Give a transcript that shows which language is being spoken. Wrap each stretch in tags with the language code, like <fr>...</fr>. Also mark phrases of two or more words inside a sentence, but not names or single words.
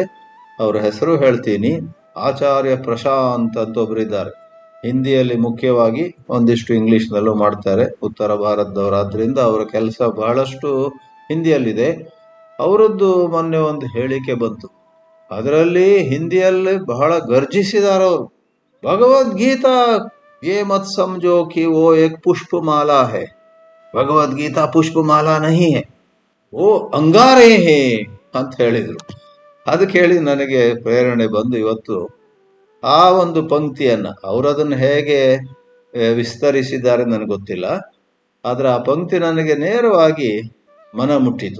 <kn>ಅವರ ಹೆಸರು ಹೇಳ್ತೀನಿ. ಆಚಾರ್ಯ ಪ್ರಶಾಂತ್ ಅಂತ ಒಬ್ಬರಿದ್ದಾರೆ. ಹಿಂದಿಯಲ್ಲಿ ಮುಖ್ಯವಾಗಿ, ಒಂದಿಷ್ಟು ಇಂಗ್ಲೀಷ್ನಲ್ಲೂ ಮಾಡ್ತಾರೆ. ಉತ್ತರ ಭಾರತದವರಾದ್ರಿಂದ ಅವರ ಕೆಲಸ ಬಹಳಷ್ಟು ಹಿಂದಿಯಲ್ಲಿದೆ. ಅವರದ್ದು ಮೊನ್ನೆ ಒಂದು ಹೇಳಿಕೆ ಬಂತು. ಅದರಲ್ಲಿ ಹಿಂದಿಯಲ್ಲಿ ಬಹಳ ಗರ್ಜಿಸಿದಾರವರು.</kn> <hi>भगवद्गीता ये मत ಸಮझो कि वो एक पुष्पमाला है, भगवद्गीता पुष्पमाला नहीं है, वो अंगारे है</hi> <kn>ಅಂತ ಹೇಳಿದರು. ಅದು ಕೇಳಿ ನನಗೆ ಪ್ರೇರಣೆ ಬಂದು ಇವತ್ತು ಆ ಒಂದು ಪಂಕ್ತಿಯನ್ನು, ಅವರದನ್ನು ಹೇಗೆ ವಿಸ್ತರಿಸಿದ್ದಾರೆ ನನಗೆ ಗೊತ್ತಿಲ್ಲ, ಆದರೆ ಆ ಪಂಕ್ತಿ ನನಗೆ ನೇರವಾಗಿ ಮನ ಮುಟ್ಟಿತು.</kn>